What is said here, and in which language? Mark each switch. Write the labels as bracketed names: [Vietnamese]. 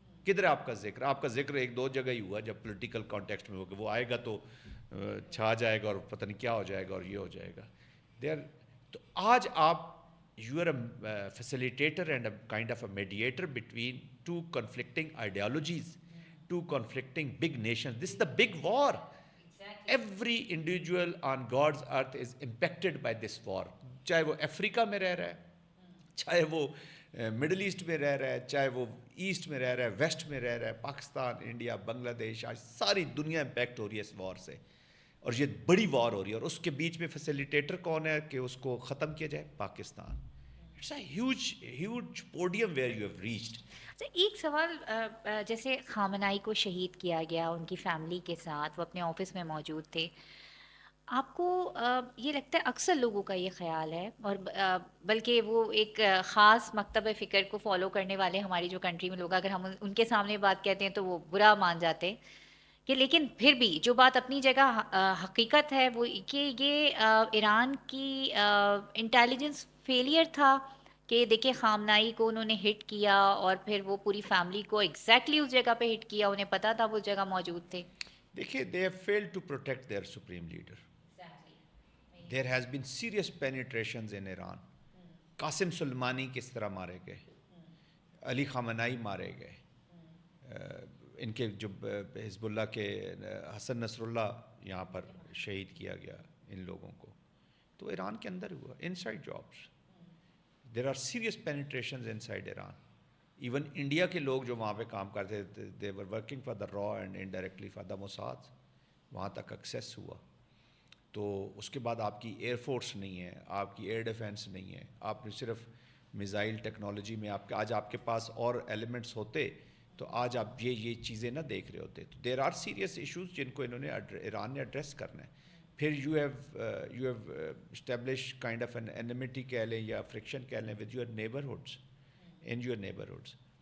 [Urdu] کدھر ہے آپ کا ذکر؟ آپ کا ذکر 1-2 جگہ ہی ہوا جب پولیٹیکل کانٹیکسٹ میں ہوگا. وہ آئے گا تو چھا جائے گا اور پتہ نہیں کیا ہو جائے گا اور یہ ہو جائے گا. تو آج آپ [English] You are a facilitator and a kind of a mediator between 2 conflicting ideologies, 2 conflicting big nations. This is the big war. Every individual on God's earth is impacted by this war. [Urdu] چاہے وہ افریقہ میں رہ رہا ہے، چاہے وہ middle asset میں رہ رہا ہے، چاہے وہ ایسٹ میں رہ رہا ہے، ویسٹ میں رہ رہا ہے، پاکستان، انڈیا، بنگلہ دیش، آج ساری دنیا امپیکٹ ہو رہی ہے اس وار سے. اور یہ بڑی وار ہو رہی ہے، اور اس کے بیچ میں فیسیلیٹیٹر کون ہے کہ اس کو ختم کیا جائے؟ Pakistan. [English] It's a huge podium where you have reached. [Urdu] ایک سوال، جیسے خامنائی کو شہید کیا گیا ان کی فیملی کے ساتھ، وہ اپنے آفس میں موجود تھے، آپ کو یہ لگتا ہے اکثر لوگوں کا یہ خیال ہے، اور بلکہ وہ ایک خاص مکتب فکر کو فالو کرنے والے ہماری جو کنٹری میں لوگ، اگر ہم ان کے سامنے بات کہتے ہیں تو وہ برا مان جاتے ہیں، کہ لیکن پھر بھی جو بات اپنی جگہ حقیقت ہے وہ کہ یہ ایران کی انٹیلیجنس فیلئر تھا، کہ دیکھیں خامنائی کو انہوں نے ہٹ کیا اور پھر وہ پوری فیملی کو ایگزیکٹلی اس جگہ پہ ہٹ کیا، انہیں پتا تھا وہ اس جگہ موجود تھے. [English] دیکھیے they have failed to protect their supreme leader. There has been serious penetrations in Iran. [Urdu] Qasim سلیمانی کس طرح مارے گئے، علی خامنائی مارے گئے، ان کے جو حزب اللہ کے حسن نصر اللہ یہاں پر شہید کیا گیا ان لوگوں کو. تو ایران کے اندر ہوا، [English] Inside jobs. There are serious penetrations inside Iran. [Urdu] Even India کے لوگ جو وہاں پہ کام کرتے تھے، [English] they were working for the را and indirectly for the Mossad, [Urdu] وہاں تک ایکسیس ہوا. تو اس کے بعد آپ کی ایئر فورس نہیں ہے، آپ کی ایئر ڈیفینس نہیں ہے، آپ نے صرف میزائل ٹیکنالوجی میں آج آپ کے پاس اور ایلیمنٹس ہوتے تو آج آپ یہ چیزیں نہ دیکھ رہے ہوتے. تو [English] there are serious issues [Urdu] جن کو انہوں نے ایران نے ایڈریس کرنا ہے. [English] پھر you have establish kind of an enmity [Urdu] کہہ لیں یا فرکشن کہہ لیں [English] With your neighbourhoods, in your neighbourhoods.